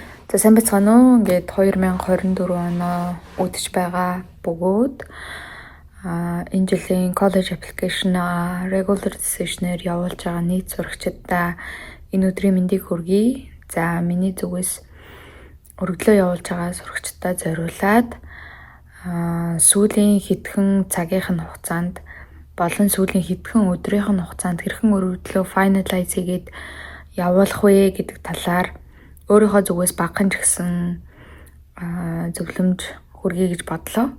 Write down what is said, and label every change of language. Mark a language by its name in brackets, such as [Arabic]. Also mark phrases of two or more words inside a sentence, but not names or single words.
[Mongolian] За сайн байцгаана уу? Ингээд 2024 оноо үдэж байгаа бөгөөд энэ жилийн [English] college application regular decision- [Mongolian] ээр явуулж байгаа нийт сурагчдаа энэ өдрийн мэндийг хүргэе. За миний зүгээс өргөдлөө явуулж байгаа сурагчдаа зориулаад сүүлийн хэдхэн цагийн хугацаанд болон сүүлийн хэдхэн өдрийн хугацаанд хэрхэн өргөдлөө finalize хийгээд явуулах вэ гэдэг талаар өөрийнхөө зүгээс багахан ч гэсэн зөвлөмж хүргэе гэж бодлоо.